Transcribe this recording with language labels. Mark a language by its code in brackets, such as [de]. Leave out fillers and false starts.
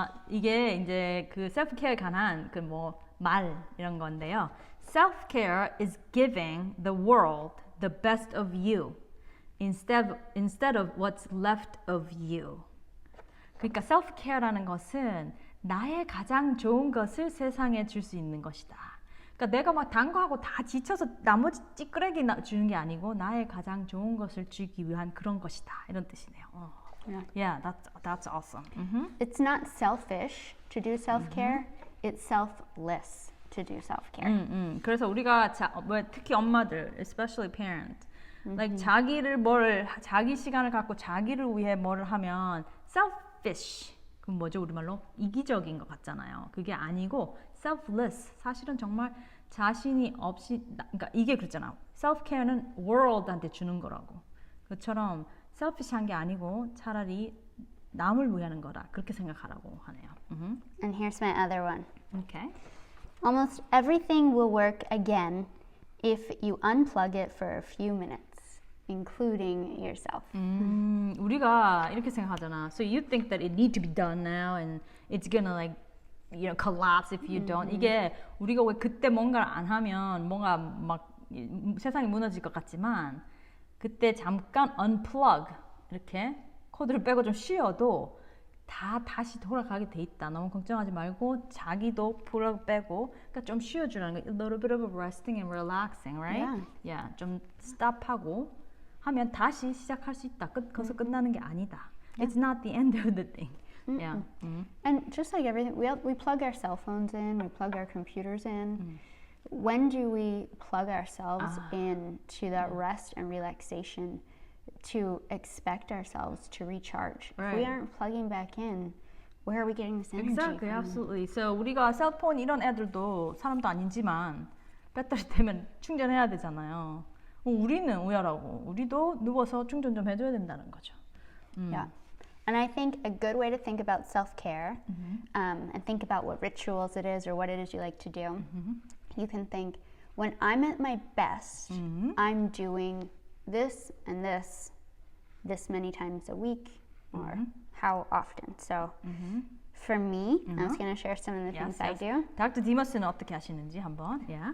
[ko] 이게 이제 그 셀프케어에 관한 그 뭐 말 이런 건데요. [en] Self-care is giving the world the best of you instead of what's left of you. [ko] 그러니까 self-care라는 것은 나의 가장 좋은 것을 세상에 줄 수 있는 것이다. 그러니까 내가 막 단 거 하고 다 지쳐서 나머지 찌끄레기 주는 게 아니고 나의 가장 좋은 것을 주기 위한 그런 것이다. 이런 뜻이네요. [en] Yeah, that's awesome. It's not selfish to do self-care. It's selfless to do self-care. [ko] 그래서 우리가 특히 엄마들, [en] especially parents, [ko] like 자기 시간을 갖고 자기를 위해 뭐를 하면 selfish. 그럼 뭐죠 우리말로? 이기적인 것 같잖아요. 그게 아니고 selfless. 사실은 정말 자신이 없이, 그러니까 이게 그렇잖아. self-care는 world한테 주는 거라고. 그처럼 selfish한 게 아니고 차라리 남을 위하는 거다. 그렇게 생각하라고 하네요. [en] And here's my other one. Okay. Almost everything will work again if you unplug it for a few minutes, including yourself. [ko] 우리가 이렇게 생각하잖아. [en] So you think that it need to be done now and it's gonna like collapse if you don't. [ko] 이게 우리가 왜 그때 뭔가를 안 하면 뭔가 막 세상이 무너질 것 같지만 그때 잠깐 unplug 이렇게 코드를 빼고 좀 쉬어도 다시 돌아가게 돼 있다. 너무 걱정하지 말고 자기도 플러그 빼고 그러니까 좀 쉬어주라는 거. [en] A little bit of resting and relaxing, right? [ko] Yeah, 좀 stop하고 하면 다시 시작할 수 있다. 거기서 끝나는 게 아니다. [en] It's not the end of the thing. Yeah. And just like everything, we plug our cell phones in, we plug our computers in. When do we plug ourselves in to that rest and relaxation to expect ourselves to recharge? Right. If we aren't plugging back in, where are we getting this energy Exactly, from? absolutely. [ko] So 우리가 셀폰 이런 애들도 사람도 아니지만 배터리 되면 충전해야 되잖아요. 우리는 우야라고. 우리도 누워서 충전 좀 해줘야 된다는 거죠. [en] Yeah. And I think a good way to think about self-care and think about what rituals it is or what it is you like to do, you can think, when I'm at my best, I'm doing this and this many times a week or how often. So for me, I was going to share some of the things I do. [ko] 닥터 디머스는 어떻게 하시는지 한번. Yeah.